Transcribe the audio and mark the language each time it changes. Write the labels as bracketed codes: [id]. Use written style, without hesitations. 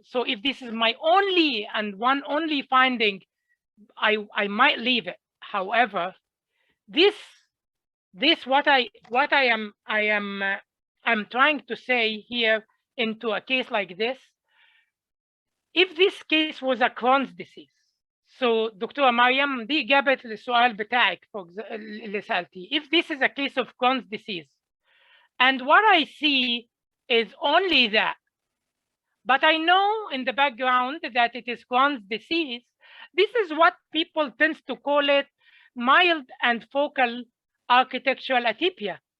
[en] So if this is my only and one only finding, I might leave it. However, this what I'm trying to say here into a case like this, if this case was a Crohn's disease. [ar] So دكتورة مريم دي إجابة للسؤال بتاعك اللي سألتيه. [en] If this is a case of Crohn's disease, and what I see is only that, but I know in the background that it is Crohn's disease, this is what people tend to call it mild and focal architectural atypia.